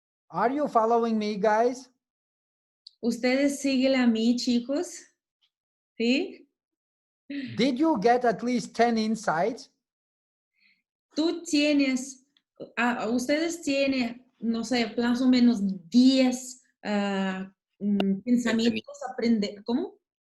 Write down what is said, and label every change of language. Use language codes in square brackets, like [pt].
[en] Are you following me, guys? [es] ¿Ustedes siguen a mí, chicos? ¿Sí? [en] Did you get at least 10 insights? [es] Tú tienes, ustedes tienen, no sé, más o menos 10 pensamientos, aprender, ¿cómo?